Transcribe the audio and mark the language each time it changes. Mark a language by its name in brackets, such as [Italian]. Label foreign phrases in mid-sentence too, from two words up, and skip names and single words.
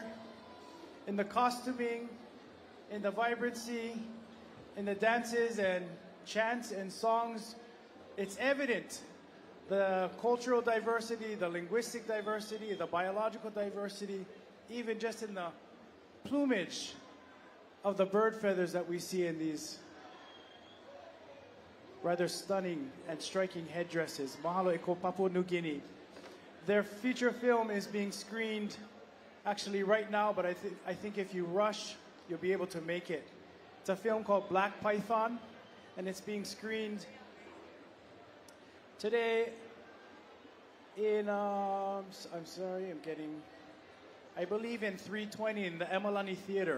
[English] In the costuming, in the vibrancy, in the dances and chants and songs, it's evident the cultural diversity, the linguistic diversity, the biological diversity, even just in the plumage of the bird feathers that we see in these rather stunning and striking headdresses. [Hawaiian] Mahalo e ko Papua New Guinea. [English] Their feature film is being screened actually right now, but I think if you rush, you'll be able to make it. It's a film called Black Python, and it's being screened today in, I believe in 320 in the Emalani Theater.